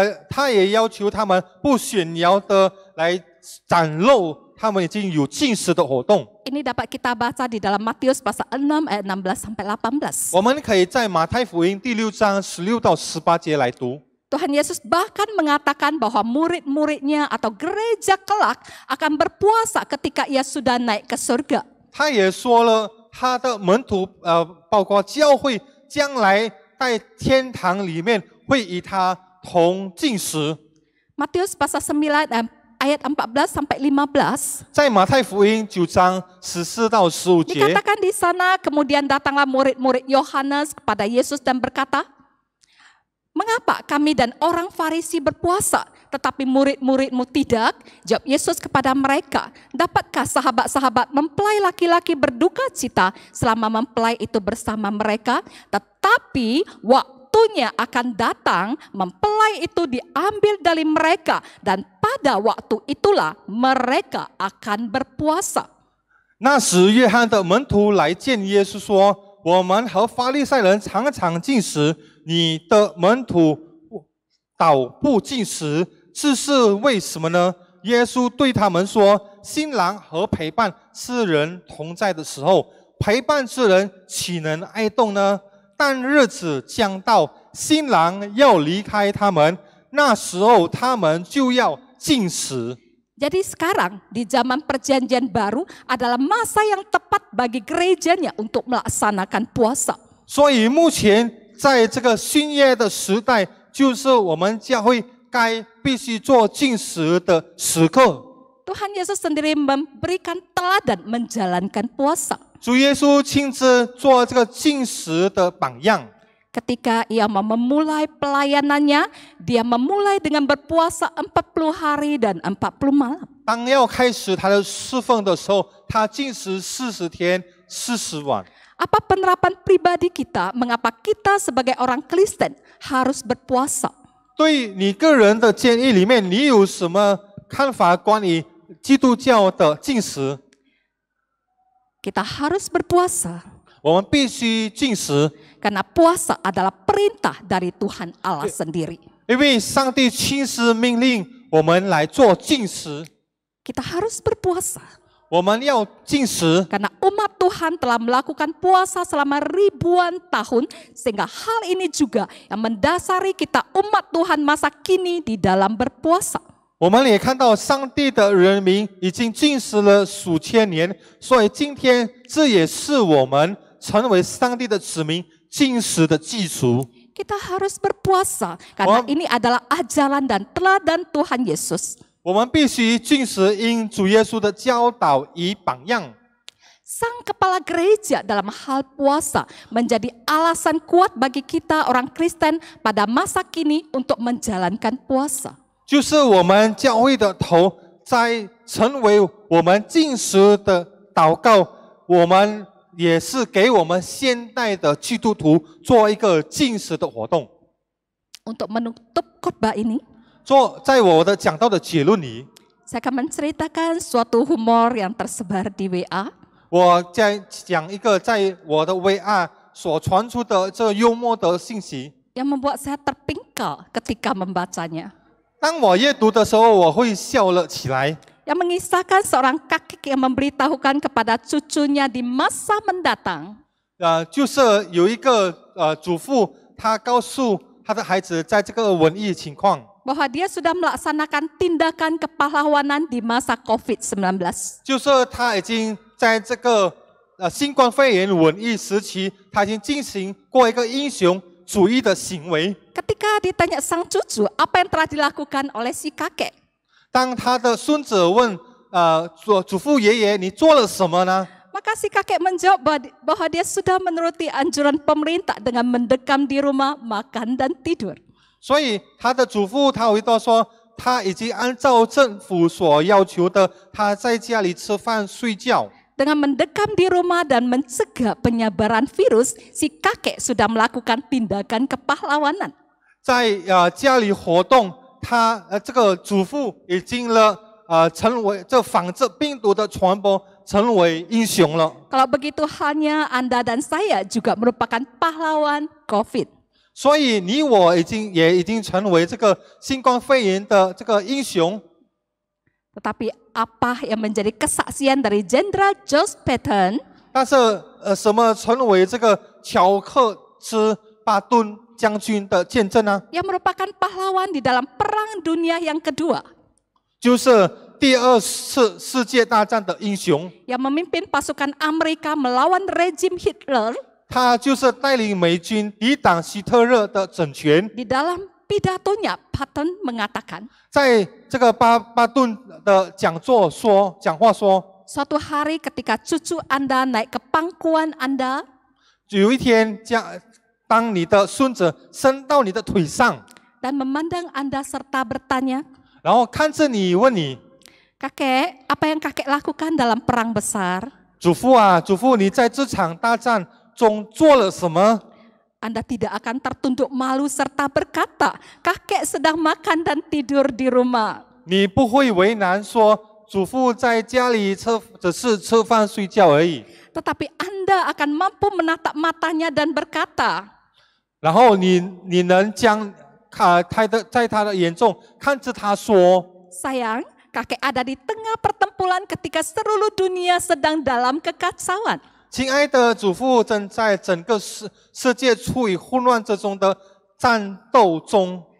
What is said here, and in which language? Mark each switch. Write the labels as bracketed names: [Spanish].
[Chinese] 他也要求他们不炫耀的来展露他们已经有禁食的活动。 [Indonesian] Ini dapat kita baca di dalam Matius pasal 6 ayat 16 sampai 18. [Chinese] 我们可以在马太福音第6章16到18节来读。 [Indonesian] Tuhan Yesus bahkan mengatakan bahwa murid-muridnya atau gereja kelak akan berpuasa ketika ia sudah naik ke surga. [Chinese] 他也说了，他的门徒包括教会将来在天堂里面会与他同禁食。 [Indonesian] Matius pasal 9 ayat 14 sampai 15. [Chinese] 在马太福音9章14到15节， [Indonesian] Dikatakan di sana kemudian datanglah murid-murid Yohanes kepada Yesus dan berkata, "Mengapa kami dan orang Farisi berpuasa, tetapi murid-muridmu tidak?" Jawab Yesus kepada mereka, "Dapatkah sahabat-sahabat mempelai laki-laki berduka cita selama mempelai itu bersama mereka? Tetapi waktunya akan datang, mempelai itu diambil dari mereka, dan pada waktu itulah mereka akan berpuasa." [Chinese] 那时约翰的门徒来见耶稣说：“我们和法利赛人常常禁食，你的门徒倒不禁食，这是为什么呢？” 耶稣对他们说：“新郎和陪伴之人同在的时候，陪伴之人岂能哀动呢？但日子将到，新郎要离开他们，那时候他们就要禁食。” [Indonesian] Jadi sekarang di zaman perjanjian baru adalah masa yang tepat bagi gerejanya untuk melaksanakan puasa. [Chinese] 所以目前在这个新约的时代，就是我们教会必须做禁食的时刻。 [Indonesian] Tuhan Yesus sendiri memberikan teladan menjalankan puasa. [Chinese] 主耶稣亲自做这个禁食的榜样。 [Indonesian] Ketika ia mau memulai pelayanannya, dia memulai dengan berpuasa 40 hari dan 40 malam. [Chinese] 当要开始他的侍奉的时候，他禁食40天40晚。 [Indonesian] Apa penerapan pribadi kita mengapa kita sebagai orang Kristen harus berpuasa? [Chinese] 对你个人的建议里面，你有什么看法关于基督教的禁食？ [Indonesian] Kita harus berpuasa [Chinese] 我们必须禁食， [Indonesian] karena puasa adalah perintah dari Tuhan Allah sendiri. [Chinese] 因为上帝亲自命令我们来做禁食。 [Indonesian] Kita harus berpuasa [Chinese] 我们要禁食， [Indonesian] karena umat Tuhan telah melakukan puasa selama ribuan tahun, sehingga hal ini juga yang mendasari kita umat Tuhan masa kini di dalam berpuasa. [Chinese] 我们也看到上帝的人民已经禁食了数千年，所以今天这也是我们成为上帝的子民禁食的基础。 [Indonesian] Kita harus berpuasa karena ini adalah ajaran dan teladan Tuhan Yesus. [Chinese] 我们必须禁食，因主耶稣的教导与榜样。 [Indonesian] Sang kepala gereja dalam hal puasa menjadi alasan kuat bagi kita orang Kristen pada masa kini untuk menjalankan puasa. [Chinese] 就是我们教会的头，在成为我们禁食的祷告，我们也是给我们现代的基督徒做一个禁食的活动。 [Indonesian] Untuk menutup khotbah ini, [Chinese] 在我的讲道的结论里， [Indonesian] saya akan menceritakan suatu humor yang tersebar di WA. [Chinese] 我在讲一个在我的 VR 所传出的这幽默的信息。 [Indonesian] Yang membuat saya terpingkal ketika membacanya. [Chinese] 当我阅读的时候，我会笑了起来。 [Indonesian] Yang mengisahkan seorang kakek yang memberitahukan kepada cucunya di masa mendatang. [Chinese] 就是有一个祖父，他告诉他的孩子，在这个瘟疫情况， [Indonesian] Bahwa dia sudah melaksanakan tindakan kepahlawanan di masa COVID-19. [Chinese] 就是他已经在这个新冠肺炎瘟疫时期，他已经进行过一个英雄主义的行为。 [Indonesian] Ketika ditanya sang cucu apa yang telah dilakukan oleh si kakek, [Chinese] 当他的孙子问祖父爷爷，你做了什么呢？ [Indonesian] maka si kakek menjawab bahwa dia sudah menuruti anjuran pemerintah dengan mendekam di rumah, makan dan tidur. [Chinese] 所以他的祖父他回答说，他已经按照政府所要求的，他在家里吃饭睡觉。 [Indonesian] Dengan mendekam di rumah dan mencegah penyebaran virus, si kakek sudah melakukan tindakan kepahlawanan. [Chinese] 在家里活动，他这个祖父已经成为这防治病毒的传播，成为英雄了。 [Indonesian] Kalau begitu halnya Anda dan saya juga merupakan pahlawan COVID. [Chinese] 所以你我也已经成为这个新冠肺炎的这个英雄。 [Indonesian] Tetapi apa yang menjadi kesaksian dari Jenderal George Patton? [Chinese] 但是什么成为这个乔克斯巴顿将军的见证呢？ [Indonesian] Yang merupakan pahlawan di dalam Perang Dunia yang kedua. [Chinese] 就是第二次世界大战的英雄。 [Indonesian] Yang memimpin pasukan Amerika melawan rezim Hitler. [Chinese] 他就是带领美军抵挡希特勒的政权。 [Indonesian] Di dalam pidatonya, Patton mengatakan, [Chinese] 在这个巴顿的讲话说， [Indonesian] suatu hari ketika cucu Anda naik ke pangkuan Anda, [Chinese] 有一天当你的孙子升到你的腿上， [Indonesian] dan memandang Anda serta bertanya, [Chinese] 然后看着你问你， [Indonesian] kakek, apa yang kakek lakukan dalam perang besar? [Chinese] 祖父啊，祖父，你在这场大战中做了什么？ [Indonesian] Anda tidak akan tertunduk malu serta berkata, kakek sedang makan dan tidur di rumah. [Chinese] 你不会为难说，祖父在家里只是吃饭睡觉而已。 [Indonesian] Tetapi Anda akan mampu menatap matanya dan berkata, [Chinese] 然后你能将在他的眼中看着他说， [Indonesian] sayang, kakek ada di tengah pertempuran ketika seluruh dunia sedang dalam kekacauan. [Chinese] 亲爱的祖父，正在整个世界处于混乱之中的战斗中。